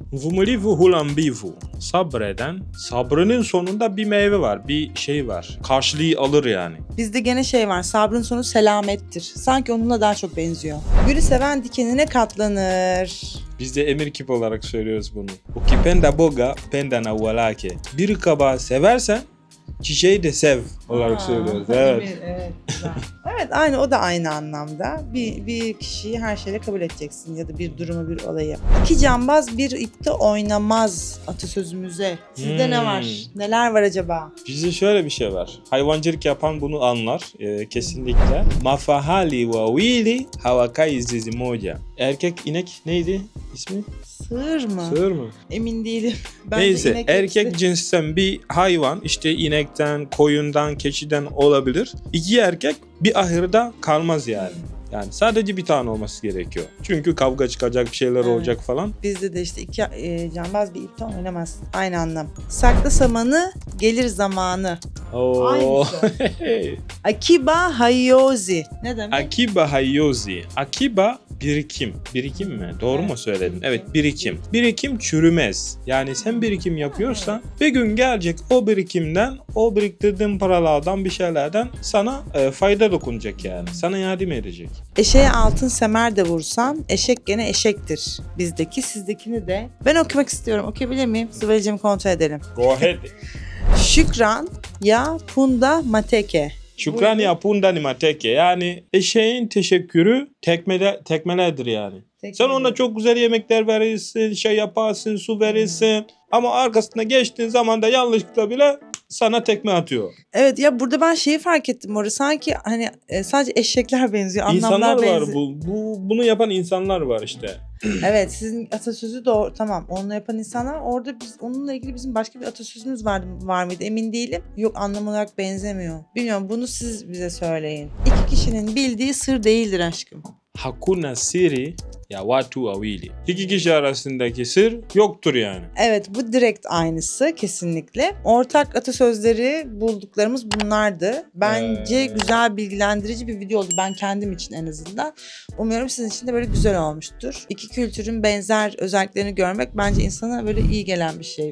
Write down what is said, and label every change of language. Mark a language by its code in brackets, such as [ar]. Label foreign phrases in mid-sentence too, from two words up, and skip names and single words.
[sw] Vumilivu hulambivu. [tr] Sabreden, sabrının sonunda bir meyve var, bir şey var. Karşılığı alır yani. Bizde gene var, sabrın sonu selamettir. Sanki onunla daha çok benziyor. Gülü seven dikenine katlanır. Biz de emir kip olarak söylüyoruz bunu. [sw] Ukipenda boga, penda na uwalake. [tr] Bir kabağı seversen çiçeği de sev olarak söylüyoruz. Evet. Evet, güzel. Evet, o da aynı anlamda. Bir kişiyi her şeyle kabul edeceksin ya da bir durumu, bir olayı. İki cambaz bir ipte oynamaz atasözümüze. Sizde ne var? Neler var acaba? Bizde şöyle bir şey var. Hayvancılık yapan bunu anlar kesinlikle. [sw] Mafahali wawili hawakai zizi moja. [tr] Erkek inek neydi ismi? Sığır mı? Sığır mı? Emin değilim. Bence neyse, erkek cinsten bir hayvan, işte inekten, koyundan, keçiden olabilir. İki erkek bir ahırda kalmaz yani. Yani sadece bir tane olması gerekiyor. Çünkü kavga çıkacak, bir şeyler olacak falan. Bizde de işte iki cambaz bir ipte oynamaz. Aynı anlam. Sakla samanı, gelir zamanı. Aynısı. [sw] Akiba hayozi. [tr] Ne demek? [sw] Akiba hayozi. [tr] Akiba birikim. Birikim mi? Doğru mu söyledin? Evet, birikim. Birikim çürümez. Yani sen birikim yapıyorsan bir gün gelecek o birikimden, o biriktirdiğin paralardan, bir şeylerden sana fayda dokunacak yani. Sana yardım edecek. Eşeğe altın semer de vursan eşek gene eşektir. Bizdeki, sizdekini de. Ben okumak istiyorum. Okuyabilir miyim? Sıvırıcımı kontrol edelim. [en] Go ahead. [sw] Şükran ya punda mateke. Şükran ya punda ni mateke. [tr] Yani eşeğin teşekkürü tekmeledir yani. Sen ona çok güzel yemekler verirsin, şey yaparsın, su verirsin. Ama arkasına geçtiğin zaman da yanlışlıkla bile sana tekme atıyor. Evet ya, burada ben şeyi fark ettim orada. Sanki hani sadece eşekler benziyor, anlamlar İnsanlar benziyor. var bunu yapan insanlar var işte. Evet, sizin atasözü doğru, tamam. Onu yapan insanlar, orada biz onunla ilgili bizim başka bir atasözümüz var mıydı emin değilim. Yok, anlam olarak benzemiyor. Bilmiyorum, bunu siz bize söyleyin. İki kişinin bildiği sır değildir aşkım. [sw] Hakuna siri ya watu wawili. [tr] İki kişi arasındaki sır yoktur yani. Evet, bu direkt aynısı kesinlikle. Ortak atasözleri bulduklarımız bunlardı. Bence güzel, bilgilendirici bir video oldu. Ben kendim için en azından. Umuyorum sizin için de böyle güzel olmuştur. İki kültürün benzer özelliklerini görmek bence insana böyle iyi gelen bir şey.